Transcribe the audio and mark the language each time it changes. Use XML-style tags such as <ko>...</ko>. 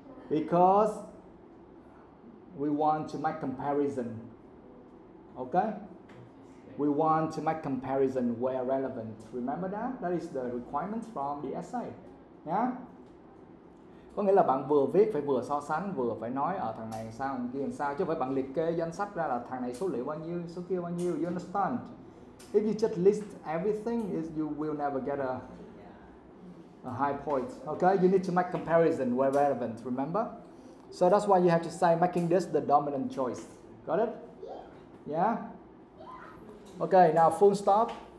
<en>Because we want to make comparison. Okay? We want to make comparison where relevant. Remember that? That is the requirement from the essay. Yeah?</en> <vi>Có nghĩa là bạn vừa viết phải vừa so sánh, vừa phải nói ở thằng này sao, thằng kia làm sao, chứ không phải bạn liệt kê danh sách ra là thằng này số liệu bao nhiêu, số kia bao nhiêu.</vi> <en>You understand? If you just list everything, you will never get a high point. Okay? You need to make comparison where relevant. Remember? So that's why you have to say making this the dominant choice. Got it? Yeah? Okay, now full stop.</en>